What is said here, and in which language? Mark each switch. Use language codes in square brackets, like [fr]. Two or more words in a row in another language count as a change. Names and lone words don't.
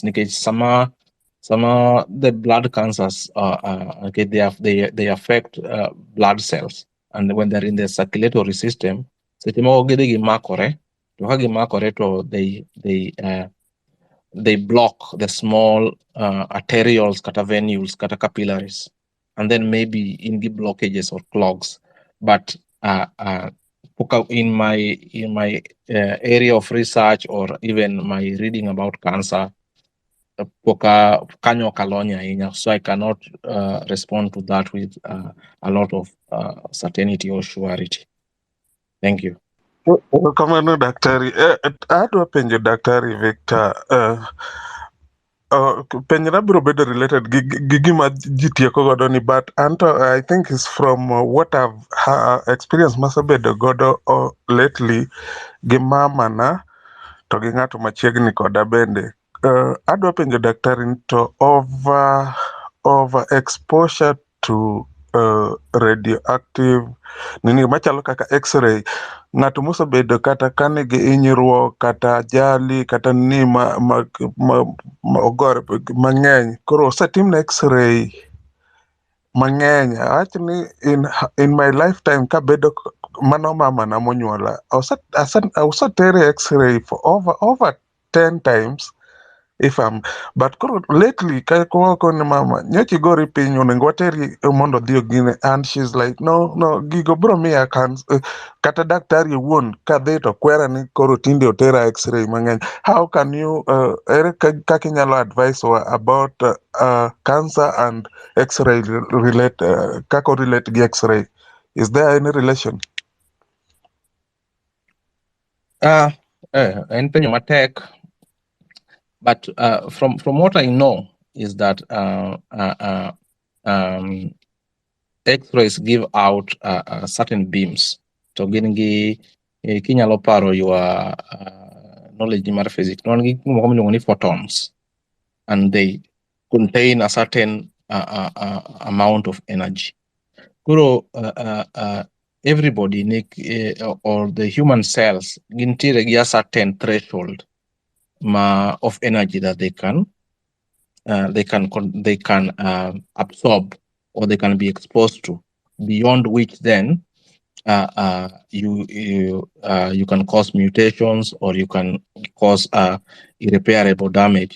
[en] Some the blood cancers okay, they affect blood cells, and when they're in the circulatory system, they block the small arterioles, kata venules, kata capillaries, and then maybe in the blockages or clogs. But in my area of research, or even my reading about cancer, so I cannot respond to that with a lot of certainty or surety. Thank you. [luo] Kamano daktari, adwa penjo daktari Victor, penjna biro bedo related gi gima ji tieko godo ni, but anto [en] I think is from what I've experienced [luo] masabedo godo lately gi mama na to gi ng'ato machiegni koda bende. Adwa penjo daktari ni to [en] over exposure to radioactive [luo] nini machalo kaka x-ray, ng'ato mosebedo kata kane gi hinyruok kata ajali kata ni ma ogore mang'eny, koro osetimne x-ray mang'eny. Awach ni [en] in my lifetime [luo] kabedo mano mama na monyuola osetere [en] x-ray for over 10 times if I'm, but lately [luo] koko ni mama nyochi gori piny onego wateri mondo dhi ogine, [en] and she's like [luo] no gigo bro miya kata daktari wuon kadhi to kwera ni koro tinde otera x-ray mang'eny. [en] How can you [luo] ere kaka inyalo [en] advise about cancer and x-ray relate kako relate gi x-ray? Is there any relation? [luo] En penyo matek. [en] But from what I know is that X-rays give out certain beams. So [luo] gingi kinyalo paro [en] your knowledge in physics. Non photons, and they contain a certain amount of energy. Kuro everybody or the human cells [luo] gintiere gi [en] a certain threshold of energy that they can absorb, or they can be exposed to, beyond which then you can cause mutations, or you can cause irreparable damage.